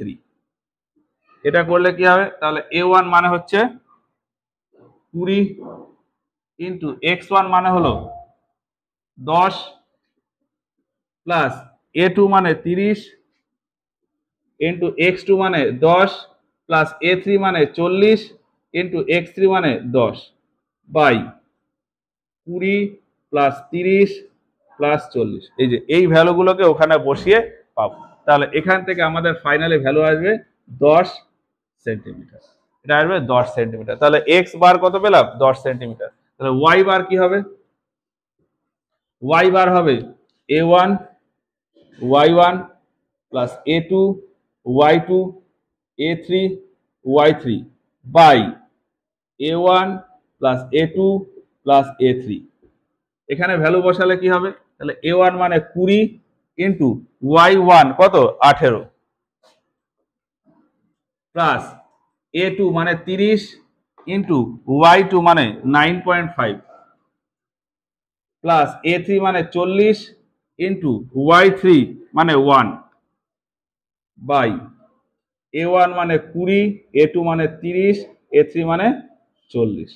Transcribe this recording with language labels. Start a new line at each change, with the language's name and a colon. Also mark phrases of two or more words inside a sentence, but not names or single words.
Bangla: এটা করলে কি হবে? তাহলে a1 মানে হচ্ছে 20 ইন্টু x1 মানে হলো 10 প্লাস a2 মানে 30 ইন্টু x2 মানে 10 প্লাস a3 মানে 40 ইন্টু x3 মানে 10 বাই 20 প্লাস 30 প্লাস 40। এই যে এই ভ্যালুগুলোকে ওখানে বসিয়ে পাবো। তাহলে এখান থেকে আমাদের
English: finally value
Bangla: আসবে 10 সেন্টিমিটার। এটা আসবে 10 সেন্টিমিটার। তাহলে
English: x bar
Bangla: কত পেলাম? 10 সেন্টিমিটার। তাহলে
English: y bar
Bangla: কি হবে?
English: y bar
Bangla: হবে a1 y1 প্লাস a2 y2 a3 y3 বাই a1 প্লাস a2 প্লাস a3। এখানে ভ্যালু বসালে কি হবে? তাহলে a1 মানে 20 ইন্টু y1 কত? 18 প্লাস a2 মানে 30 ইন্টু y2 মানে 9.5 প্লাস a3 মানে 40 ইন্টু y3 মানে 1 বাই a1 মানে 20 a2 মানে 30 a3 মানে 40।